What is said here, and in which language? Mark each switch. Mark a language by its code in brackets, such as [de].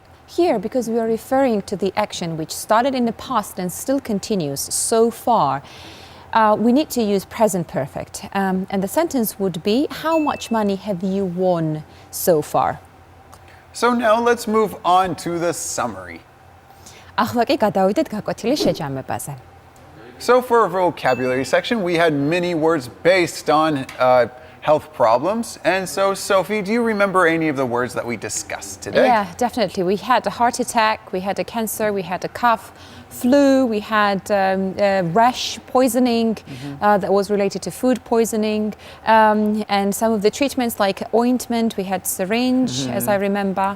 [en] Here, because we are referring to the action which started in the past and still continues so far, we need to use present perfect. And the sentence would be, how much money have you won so far? So now let's move on to the summary. [ka] ახლა კი გადავიდეთ გაკვეთილი შეჯამებაზე. [en] So for our vocabulary section, we had many words based on health problems. And so, Sophie, do you remember any of the words that we discussed today? Yeah, definitely. We had a heart attack, we had a cancer, we had a cough, flu, we had rash poisoning that was related to food poisoning, and some of the treatments like ointment, we had syringe, as I remember.